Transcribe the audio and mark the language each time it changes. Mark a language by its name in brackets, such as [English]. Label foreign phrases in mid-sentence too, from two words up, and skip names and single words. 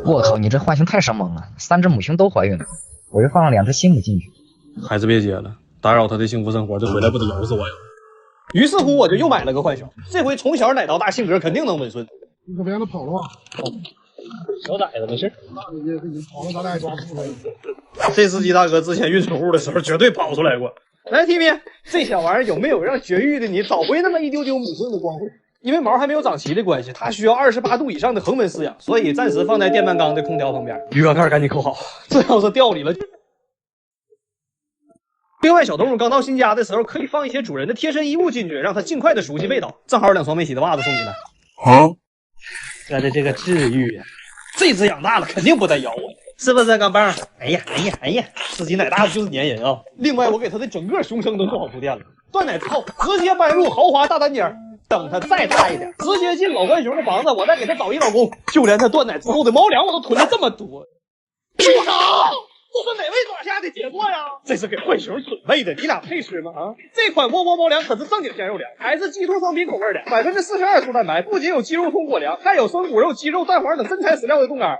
[Chinese] 我靠，你這浣熊太生猛了，3隻母熊都懷孕了，我就放了2隻新母進去。孩子別接了，打擾他的幸福生活，這回來不得咬死我呀！於是乎，我就又買了個浣熊，這回從小奶到大，性格肯定能溫順。你可別讓它跑了吧。小崽子沒事。那也跑了，咱倆也抓不住他。這司機大哥之前運寵物的時候絕對跑出來過。來 ，Timmy， 這小玩意兒有沒有讓絕育的你找回那麼一丟丟母性的光輝？因為毛還沒有長齊的關係，它需要28度以上的恆溫飼養，所以暫時放在電飯缸的空調旁邊。魚缸蓋趕緊扣好，這要是掉裡了。另外，小動物剛到新家的時候，可以放一些主人的貼身衣物進去，讓它盡快的熟悉味道。正好2雙沒洗的襪子送你們。哥的這個治癒呀，這只養大了肯定不再咬我，是不是鋼棒？哎呀，自己奶大的就是粘人啊！另外，我給它的整個胸腔都做好鋪墊了，斷奶之後直接搬入豪華大單間，等它再大一點，直接進老浣熊的房子，我再給它找一老公。就連它斷奶之後的貓糧我都囤了這麼多。住手！這是哪位爪下的傑作呀？這是給浣熊準備的，你倆配吃嗎？啊，這款窩窩貓糧可是正經鮮肉糧，還是雞兔雙拼口味的，42%粗蛋白，不僅有雞肉通果糧，還有生骨肉、雞肉、蛋黃等真材實料的凍乾。